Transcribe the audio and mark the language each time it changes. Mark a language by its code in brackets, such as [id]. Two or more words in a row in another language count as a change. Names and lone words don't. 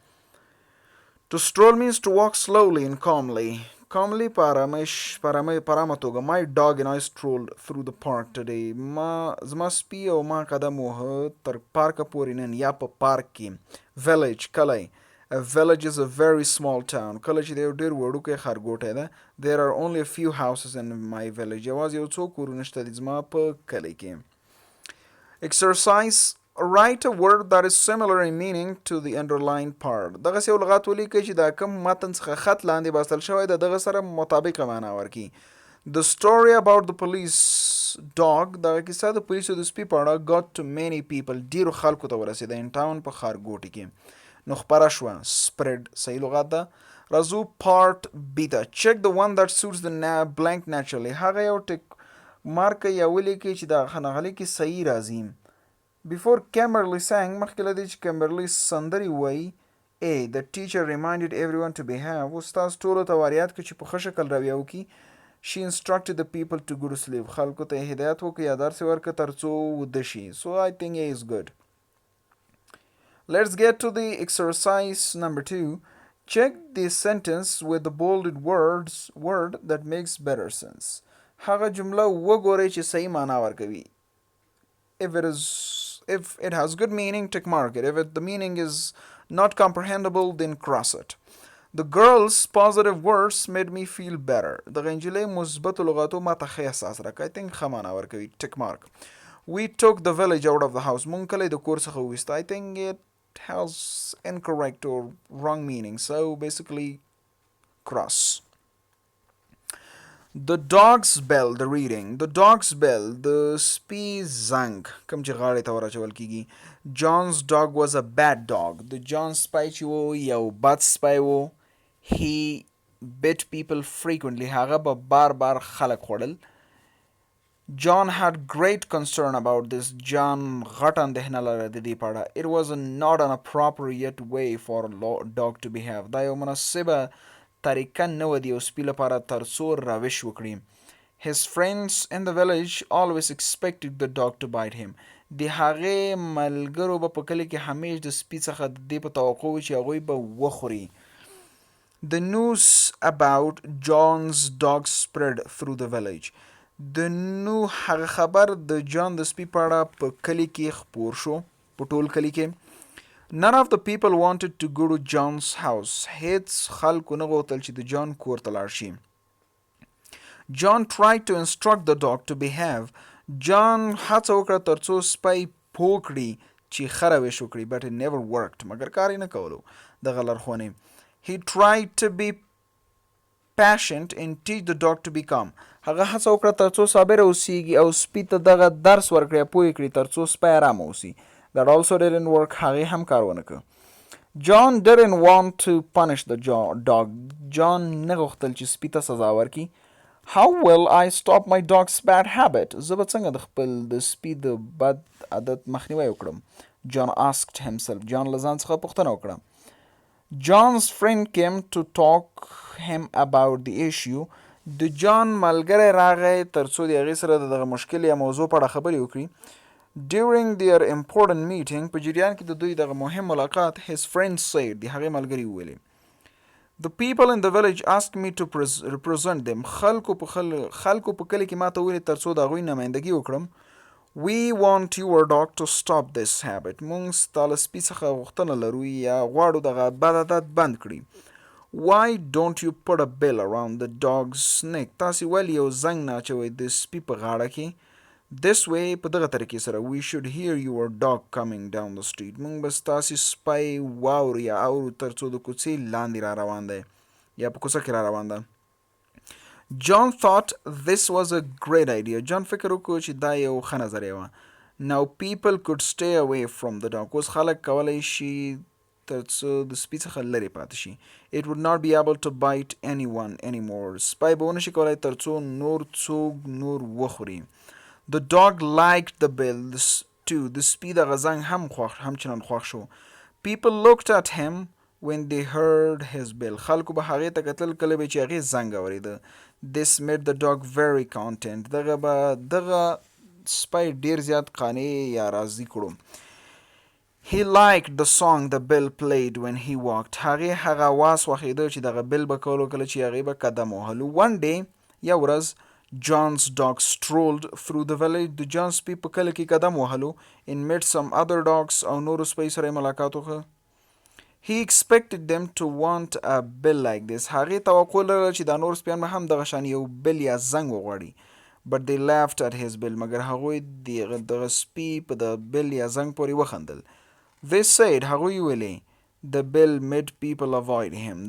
[en] To stroll means to walk slowly and calmly. [ps] Calmly په ارامه توګه. [en] My dog and I strolled through the park today. [ps] زما سپی او ما قدم وهه تر پارکه پورې نن یا په پارک کې. Village کلی. [en] A village is a very small town. [ps] کله چې د یو ډېر وړوکی ښارګوټی ده. [en] There are only a few houses in my village. [ps] یوازې یو څو کورونه شته دي زما په کلی کې. [en] Exercise write a word that is similar in meaning to the underlined part. [ps] دغه یو لغت ولیکئ چې دا کوم متن څخه خط لاندې باسل شوی د دغه سره مطابقه معنا ورکړي. [en] The story about the police dog [ps] دغه کیسه د پولیسو د سپي په اړه [en] got to many people [ps] ډیرو خلکو ته ورسېده [en] in town [ps] په ښارګوټي کې. نو خپره شوه. Spread صحیح لغت ده. راځو [en] part B [ps] ته. [en] Check the one that suits the blank naturally. [ps] هغه یو ټک مارک یا ولیکئ چې د خنغلي کې صحیح راځي. [en] Before Kimberly sang [ps] مخکې له دې چې کمبرلي سندرې ووایي A. [en] The teacher reminded everyone to behave. [ps] استاد ټولو ته وریاد کړ چې په ښه شکل رویه وکړي. [en] She instructed the people to go to sleep. [ps] خلکو ته یې هدایت وکړ یا درس یې ورکړ تر څو وده شي. [en] So I think A is good. Let's get to the exercise number 2. Check the sentence with the bolded word that makes better sense. هغه جمله وګورئ چې صحیح معنا ورکوي. If it has good meaning, tick mark it. If the meaning is not comprehensible, then cross it. The girl's positive words made me feel better. [ps] د غنجلې مثبت لغاتو ما ته ښه احساس راکړ. [en] I think [ps] ښه معنا ورکوي. [en] Tick mark. We took the village out of the house. [ps] مونږ کلی د کور څخه وویست. [en] I think it has incorrect or wrong meaning. So basically cross. The dog's bell, the reading. The dog's bell, the [ps] سپي زنګ کوم چې غاړې ته ورچول کېږي. [en] John's dog was a bad dog. [ps] د جان سپی چې و یو بد سپی و. [en] He bit people frequently. [ps] هغه به بار خلک خوړل. [en] John had great concern about this. [ps] John غټ اندېښنه لرله د دې په اړه. [en] It was not an appropriate way for a dog to behave. [ps] دا یو مناسبه طریقه نه وه د یو سپي لپاره تر څو روش وکړي. [en] His friends in the village always expected the dog to bite him. [ps] د هغې ملګرو به په کلي کې همیش د سپي څخه د دې په توقع و چې هغوی به وخوري. [en] The news about John's dog spread through the village. [ps] هغه خبر د جان د سپي په اړه په کلي کې خپور شو په ټول کلي کې. [en] None of the people wanted to go to John's house. [ps] هیڅ خلکو نه غوښتل چې د جان کور ته لاړ شي. [en] John tried to instruct the dog to behave. [ps] جان هڅه وکړه تر څو سپی پوه کړي چې ښه روش وکړي. [en] But it never worked. [ps] مګر کار یې نه کولو دغه لارښوونې. [en] He tried to be patient and teach the dog to be calm. [ps] هغه هڅه وکړه تر څو صابر اوسیږي او سپي ته دغه درس ورکړي پوه کړي تر څو سپی ارامه اوسي. [en] That also didn't work. [ps] هغې هم کار ونه کړ. [en] John didn't want to punish the dog. [ps] John نه غوښتل چې سپي ته سزا ورکړي. [en] How will I stop my dog's bad habit? [ps] زه به څنګه د خپل د سپي د بد عادت مخنیوی وکړم. [en] John asked himself. [ps] John له ځان څخه پوښتنه وکړه. [en] John's friend came to talk him about the issue. [ps] د جان ملګری راغی ترڅو د هغې سره د دغه مشکل یا موضوع په اړه خبرې وکړي. [en] During their important meeting [ps] په جریان کې د دوی دغه مهم ملاقات [en] his friend said [ps] د هغې ملګري وویلې [en] The people in the village asked me to represent them. [ps] خلکو په کلي کې ماته وویلې ترڅو د هغوی نمایندګي وکړم. [en] We want your dog to stop this habit. [ps] مونږ ستا له سپي څخه غوښتنه لرو یا غواړو دغه بد عادت بند کړي. [en] Why don't you put a bell around the dog's neck? [ps] تاسې ولې یو زنګ نه اچوئ د سپي په غاړه کې. [en] This way [ps] په دغه طریقې سره [en] we should hear your dog coming down the street. [ps] مونږ به ستاسې سپی واورو یا اورو ترڅو د کوڅې لاندې را روان دی یا په کوڅه کې را روان ده. [en] John thought this was a great idea. [ps] John فکر وکړو چې دا یو ښه نظریه وه. [en] Now people could stay away from the dog. [ps] اوس خلک کولی شي ترڅو د سپي څخه لرې پاتې شي. [en] It would not be able to bite anyone anymore. [ps] سپی به ونه شي کولی ترڅو نور څوک نور وخوري. [en] The dog liked the bell too. [ps] د سپي دغه زنګ هم چنان خوښ شو. [en] People looked at him when they heard his bell. [ps] خلکو به هغې ته کتل کله به چې هغې زنګ اورېده. [en] This made the dog very content. [ps] دغه سپی ډیر زیات قانع یا راضي کړو. [en] He liked the song the bell played when he walked. [ps] هغه آواز خوښېده چې دغه بل به کولو کله چې هغې به قدم وهلو. [en] One day [ps] یو ورځ [en] John's dog strolled through the village. [ps] د جان سپي په کله کې قدم وهلو. [en] And met some other dogs [ps] او نورو سپی سره ملاقات وکړ. [en] He expected them to want a bell like this. [ps] هغې توقع لرله چې دا نور سپیان به هم دغه شان یو بل یا زنګ وغواړي. [en] But they laughed at his bell. [ps] مګر هغوی دغه سپي په د بل یا زنګ پورې وخندل. [en] They said [ps] هغوی ویلې [en] the bell made people avoid him.